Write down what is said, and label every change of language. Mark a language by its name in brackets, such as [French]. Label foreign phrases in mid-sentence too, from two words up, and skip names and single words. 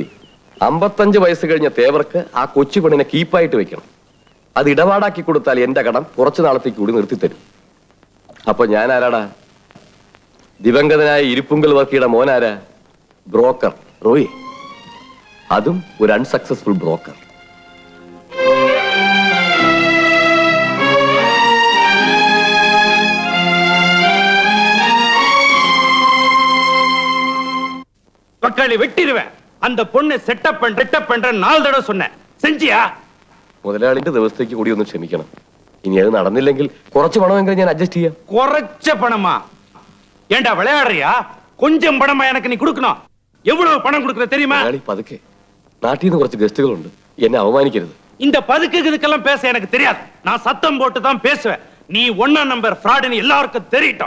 [Malayalam] 55 വയസ്സ് കഴിഞ്ഞ തേവർക്ക് ആ കൊച്ചു പെണ്ണിനെ കീപ്പായിട്ട് വെക്കണം. അത് ഇടപാടാക്കി കൊടുത്താൽ എന്റെ കടം കുറച്ചു നാളത്തേക്ക് കൂടി നിർത്തിത്തരും. അപ്പൊ ഞാൻ ആരാടാ? ദിവംഗതനായ ഇരിപ്പുങ്കൽ വർക്കിയുടെ മോനാരാ? ബ്രോക്കർ റോയി. അതും ഒരു [English] unsuccessful broker. [Tamil] பக்காளி வெட்டிடுவேன். அந்த பொண்ணு செட்டப் பண்ற 4 தடவை சொன்னேன். செஞ்சியா? [Malayalam] മുതലാളിന്റെ ദിവസത്തേക്ക് കൂടി ഒന്ന് ക്ഷമിക്കണം. ഇനി അത് നടന്നില്ലെങ്കിൽ കുറച്ച് പണമെങ്കിലും ഞാൻ അഡ്ജസ്റ്റ് ചെയ്യാം. [Tamil] குறைச்ச பணமா? ஏண்டா விளையாடுறியா? கொஞ்சம் பணமா எனக்கு நீ கொடுக்கணும். எவ்வளவு பணம் கொடுக்கற தெரியுமா? [Malayalam] മുതലാളി പതുക്കെ. നാട്ടിൽ നിന്ന് കുറച്ച് ഗസ്റ്റുകളുണ്ട്. എന്നെ അവമാനിക്കരുത്. [Tamil] இந்த பதுக்கு இதுக்கெல்லாம் பேச எனக்கு தெரியாது. நான் சத்தம் போட்டு தான் பேசுவேன். நீ 1 [English] number fraudன்னு [Tamil] எல்லாருக்கும் தெரியட்டும்.